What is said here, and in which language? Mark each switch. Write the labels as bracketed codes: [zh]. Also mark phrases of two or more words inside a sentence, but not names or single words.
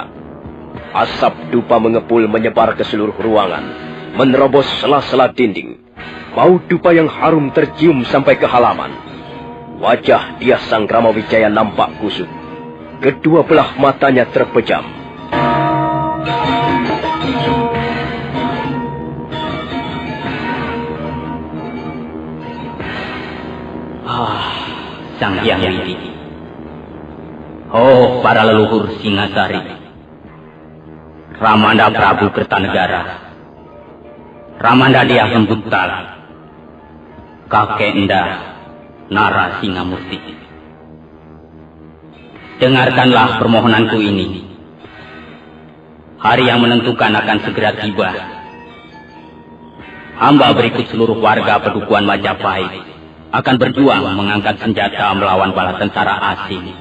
[id] Asap dupa mengepul menyebar ke seluruh ruangan, menerobos sela-sela dinding. Bau dupa yang harum tercium sampai ke halaman. Wajah Diah Sanggrama Wijaya nampak kusut. Kedua belah matanya terpejam. Sang Hyang Widi. Oh, para leluhur Singasari, Ramanda Prabu Kertanegara, Ramanda Diah Lembutal, Kakek Enda Nara Singamurti. Dengarkanlah permohonanku ini. Hari yang menentukan akan segera tiba. hamba berikut seluruh warga Pedukuhan Majapahit akan berjuang mengangkat senjata melawan bala tentara asing.